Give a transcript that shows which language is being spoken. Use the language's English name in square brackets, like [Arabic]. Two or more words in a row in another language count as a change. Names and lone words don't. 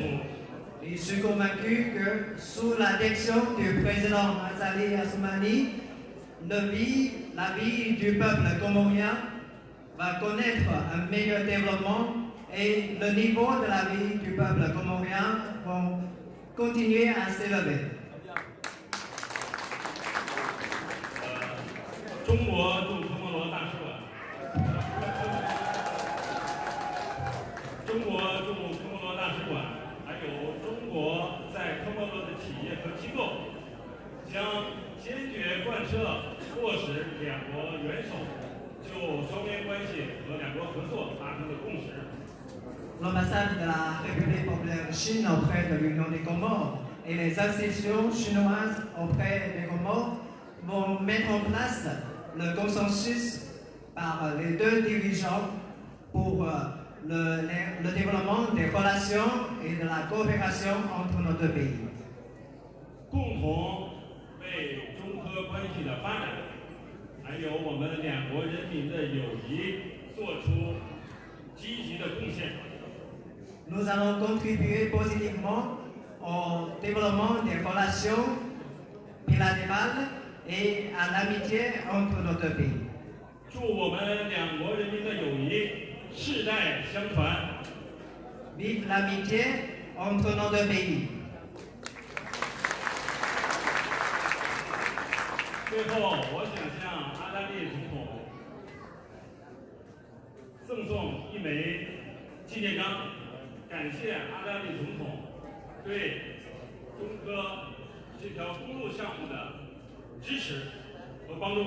[French] Je suis convaincu que sous la direction du président Azali Assoumani, la vie du peuple comorien va connaître un meilleur développement et le niveau de la vie du peuple comorien va continuer à s'élever. [Chinese] 中国驻科摩罗大使馆，中国驻科摩罗大使馆，还有中国在科摩罗的企业和机构，将坚决贯彻落实两国元首就双边关系和两国合作达成的共识。 [French] L'ambassade de la République populaire de Chine auprès de l'Union des Comores et les institutions chinoises auprès des Comores vont mettre en place le consensus par les deux dirigeants pour le développement des relations et de la coopération entre nos deux pays. [Chinese] 共同为中科关系的发展，还有我们两国人民的友谊做出积极的贡献。 [French] Nous allons contribuer positivement au développement des relations bilatérales et à l'amitié entre nos deux pays. [Chinese] 祝我们两国人民的友谊世代相传。 [French] Vive l'amitié entre nos deux pays. [Chinese] 最后，我想向阿扎利总统赠送一枚纪念章，感谢阿扎利总统对中科这条公路项目的支持和帮助。